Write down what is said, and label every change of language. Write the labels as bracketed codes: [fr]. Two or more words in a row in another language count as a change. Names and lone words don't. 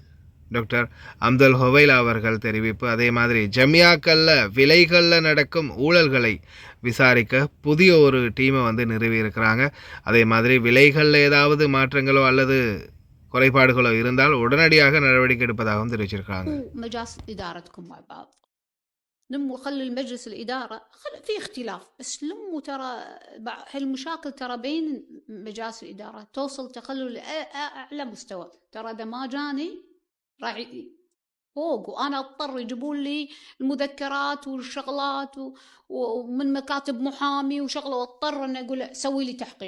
[ta] டாக்டர் அம்தல் ஹொவைலா அவர்கள் தெரிவிப்பு. அதே மாதிரி ஜமியாக்களில் விலைகளில் நடக்கும் ஊழல்களை விசாரிக்க புதிய ஒரு டீமை வந்து நிறுவியிருக்கிறாங்க. அதே மாதிரி விலைகளில் ஏதாவது மாற்றங்களோ அல்லது குறைபாடுகளோ இருந்தால் உடனடியாக நடவடிக்கை எடுப்பதாகவும் தெரிவிச்சிருக்காங்க. [ar] مجالس إدارتكم مع بعض لموا، خلوا المجلس الإدارة في اختلاف، بس لموا ترى هالمشاكل ترى بين مجالس الإدارة توصل تخلوا لأعلى مستوى. ترى إذا ما جاني راح فوق، وأنا أضطر يجيبون لي المذكرات والشغلات ومن مكاتب محامي وشغله، واضطر أن أقول سوي لي تحقيق.